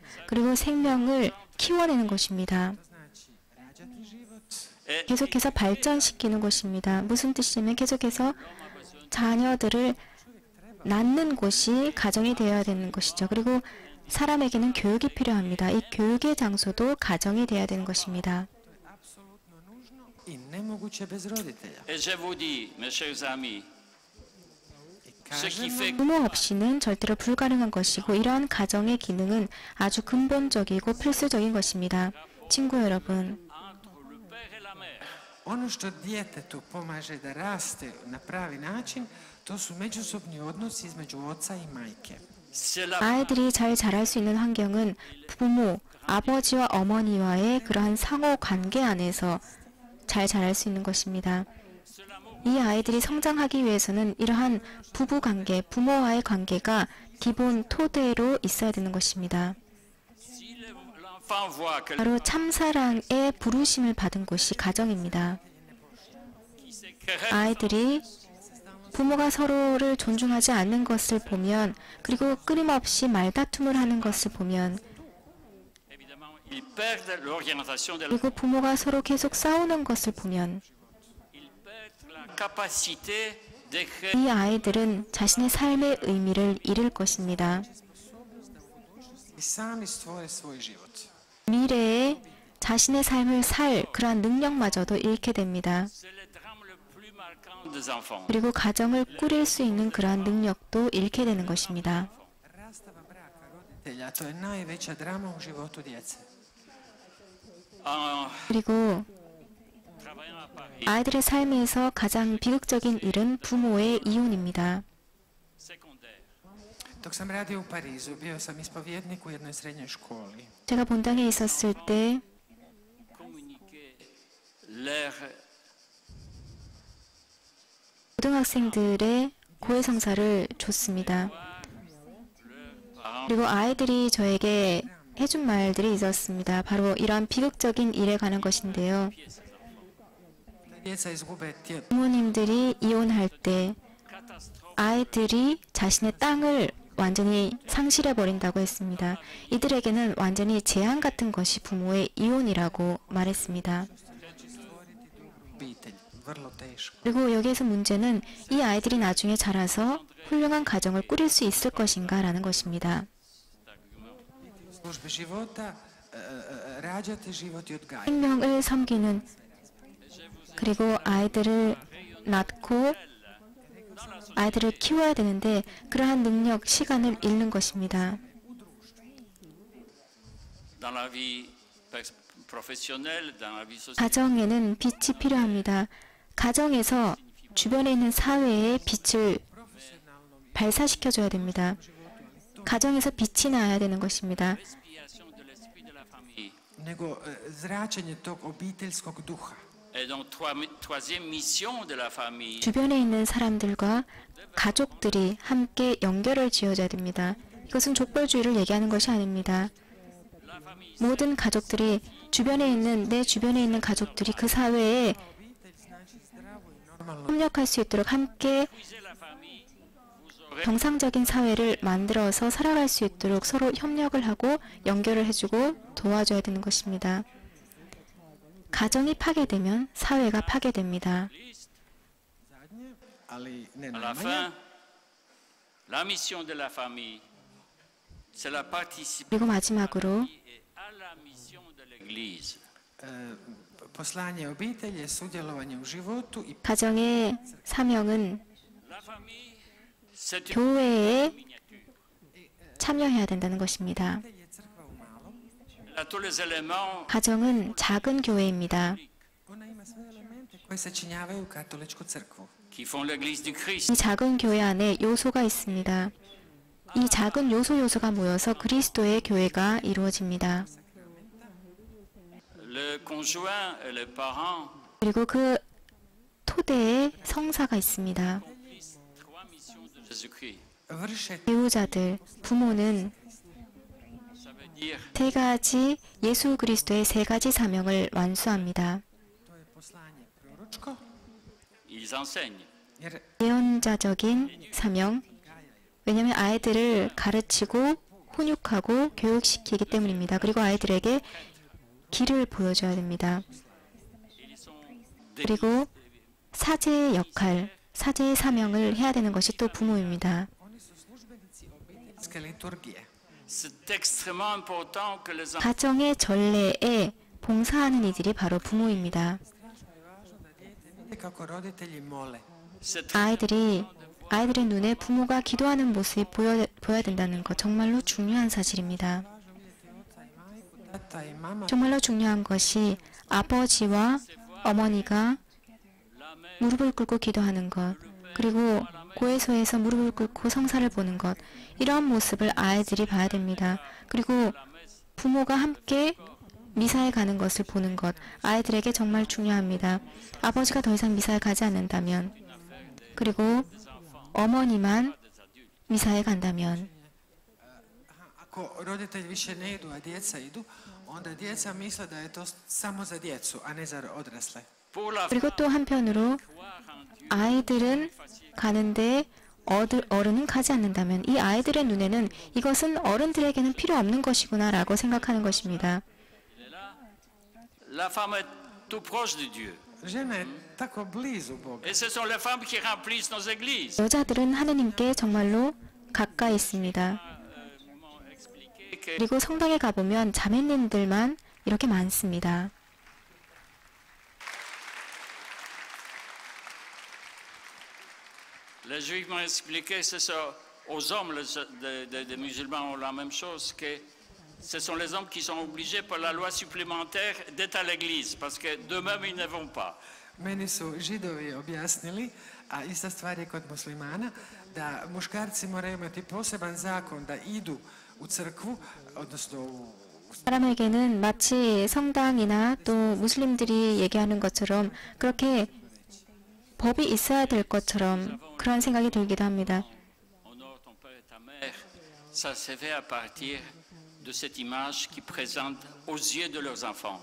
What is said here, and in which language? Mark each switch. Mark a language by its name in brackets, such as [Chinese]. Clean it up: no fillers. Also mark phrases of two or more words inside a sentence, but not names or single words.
[Korean] 그리고 생명을 키워내는 곳입니다. 계속해서 발전시키는 곳입니다. 무슨 뜻이냐면 계속해서 자녀들을 낳는 곳이 가정이 되어야 되는 것이죠. 그리고 사람에게는 교육이 필요합니다. 이 교육의 장소도 가정이 되어야 되는 것입니다. [Croatian] i nemoguće bez roditelja. [French] Et je vous dis, mes chers amis, [Croatian] I [French] ce qui [Croatian] kažem [French] fait [Korean] 부모 없이는 절대로 불가능한 것이고 이러한 가정의 기능은 아주 근본적이고 필수적인 것입니다. 친구 여러분, [French] entre le père et la mère, [Croatian] ono što djetetu pomaže da raste na pravi način, to su međusobni odnosi između oca i majke. [French] c'est la [Korean] 아이들이 잘 자랄 수 있는 환경은 부모, 아버지와 어머니와의 그러한 상호 관계 안에서 잘 자랄 수 있는 것입니다. 이 아이들이 성장하기 위해서는 이러한 부부 관계, 부모와의 관계가 기본 토대로 있어야 되는 것입니다. [French] si l'enfant voit que [Korean] 바로 참사랑의 부르심을 받은 곳이 가정입니다. 아이들이 부모가 서로를 존중하지 않는 것을 보면, 그리고 끊임없이 말다툼을 하는 것을 보면, [French] évidemment ils perdent l'orientation de la [Korean] 그리고 부모가 서로 계속 싸우는 것을 보면 [French] ils perdent la capacité d'écrire [Korean] 이 아이들은 자신의 삶의 의미를 잃을 것입니다. [Croatian] I sami stvore svoj život. [Korean] 미래에 자신의 삶을 살 그러한 능력마저도 잃게 됩니다. [French] c'est le drame le plus marquant des enfants. [Korean] 그리고 가정을 꾸릴 수 있는 그러한 능력도 잃게 되는 것입니다. [Croatian] Rastava braka roditelja, to je najveća drama u životu djece. [French] En [Korean] 그리고 [French] travaillant à Paris, [Korean] 아이들의 삶에서 가장 비극적인 일은 부모의 이혼입니다. [French] secondaire, [Croatian] Dok sam radio u Parizu, bio sam ispovjednik u jednoj srednjoj školi. [Korean] 제가 본당에 있었을 때 [French] communiquer leur [Korean] 고등학생들의 고해성사를 줬습니다. [French] parents [Korean] 그리고 아이들이 저에게 해준 말들이 있었습니다. 바로 이러한 비극적인 일에 관한 것인데요. [Croatian] Djeca izgube [Korean] 부모님들이 이혼할 때 [French] catastrophe [Korean] 아이들이 자신의 땅을 완전히 상실해 버린다고 했습니다. 이들에게는 완전히 재앙 같은 것이 부모의 이혼이라고 말했습니다. [Croatian] obitelj. Vrlo teško. [Korean] 그리고 여기에서 문제는 이 아이들이 나중에 자라서 훌륭한 가정을 꾸릴 수 있을 것인가라는 것입니다. [Croatian] Službe života, rađate život i odgajate. [Korean] 생명을 섬기는, 그리고 아이들을 낳고 아이들을 키워야 되는데 그러한 능력, 시간을 잃는 것입니다. [French] dans la vie professionnelle, dans la vie sociale. [Korean] 가정에는 빛이 필요합니다. 가정에서 주변에 있는 사회에 빛을 발사시켜줘야 됩니다. 가정에서 빛이 나야 되는 것입니다. [French] Respiration de l'esprit de la famille. [Croatian] Nego zračenje tog obiteljskog duha. [French] Et donc, troisième mission de la famille, [Korean] 주변에 있는 사람들과 가족들이 함께 연결을 지어줘야 됩니다. 이것은 족벌주의를 얘기하는 것이 아닙니다. 모든 가족들이 내 주변에 있는 가족들이 그 사회에 협력할 수 있도록 함께 정상적인 사회를 만들어서 살아갈 수 있도록 서로 협력을 하고 연결을 해주고 도와줘야 되는 것입니다. 가정이 파괴되면 사회가 파괴됩니다. [Croatian] Ali ne [French] à la [Croatian] najmanje. [French] fin, la mission de la famille, c'est la participation [Korean] 그리고 마지막으로 [French] et à la mission de l'Église. [Croatian] Poslanje obitelji je sudjelovanje u životu i [Korean] 가정의 사명은 [French] La famille, c'est une [Korean] 교회에 [French] miniature. [Korean] 참여해야 된다는 것입니다. [Croatian] je crkva u malom. [French] Elle a tous les éléments [Korean] 가정은 작은 교회입니다. [Croatian] Ona ima sve elemente koji sačinjavaju katoličku crkvu. [French] qui font l'Église du Christ. [Korean] 이 작은 교회 안에 요소가 있습니다. 이 작은 요소가 모여서 그리스도의 교회가 이루어집니다. [French] Le conjoint et les parents [Korean] 그리고 그 토대에 성사가 있습니다. [French] accomplissent trois missions de Jésus-Christ. [Croatian] Vrše [Korean] 배우자들, 부모는 [French] Ça veut dire [Korean] 세 가지 예수 그리스도의 세 가지 사명을 완수합니다. [Croatian] to je poslanje proročko, [French] ils enseignent. [Croatian] jer [Korean] 예언자적인 사명, 왜냐하면 아이들을 가르치고 훈육하고 교육시키기 때문입니다. 그리고 아이들에게 길을 보여줘야 됩니다. [French] Ils sont [Korean] 그리고 사제의 역할, 사제의 사명을 해야 되는 것이 또 부모입니다. [Croatian] oni su službenici obiteljske liturgije. [French] C'est extrêmement important que les enfants [Korean] 가정의 전례에 봉사하는 이들이 바로 부모입니다. [Croatian] Strašno je važno da dijete vidi kako roditelji mole. [French] c'est [Korean] 아이들의 눈에 부모가 기도하는 모습이 보여야 된다는 것 정말로 중요한 사실입니다. [Croatian] Važno vidjeti oca i majku, tata i mama [Korean] 정말로 중요한 것이 아버지와 어머니가 무릎을 꿇고 기도하는 것, 그리고 고해소에서 무릎을 꿇고 성사를 보는 것, 이러한 모습을 아이들이 봐야 됩니다. 그리고 부모가 함께 미사에 가는 것을 보는 것, 아이들에게 정말 중요합니다. 아버지가 더 이상 미사에 가지 않는다면, 그리고 어머니만 미사에 간다면, [Croatian] ako roditelji više ne idu, a djeca idu, onda djeca misle da je to samo za djecu, a ne za odrasle. [French] pour la [Korean] 그리고 또 한편으로 [French] croire en Dieu. [Korean] 아이들은 가는데 어른은 가지 않는다면 이 아이들의 눈에는 이것은 어른들에게는 필요 없는 것이구나 라고 생각하는 것입니다. [French] La femme est tout proche de Dieu. [Croatian] Žena je tako blizu Boga. [French] Et ce sont les femmes qui remplissent nos églises. [Korean] 여자들은 하느님께 정말로 가까이 있습니다. [French] M'ont expliqué que [Korean] 그리고 성당에 가보면 자매님들만 이렇게 많습니다. [French] les Juifs m'ont expliqué, c'est ça, aux hommes, des musulmans ont la même chose, que ce sont les hommes qui sont obligés par la loi supplémentaire d'être à l'église, parce que d'eux-mêmes, ils ne vont pas. [Croatian] Meni su židovi objasnili, a ista stvar je kod muslimana, da muškarci moraju imati poseban zakon da idu u crkvu, odnosno u [Korean] 사람에게는 마치 성당이나 또 무슬림들이 얘기하는 것처럼 그렇게 법이 있어야 될 것처럼 그런 생각이 들기도 합니다. [French] Honore ton père et ta mère, ça se fait à partir de cette image qui présente aux yeux de leurs enfants.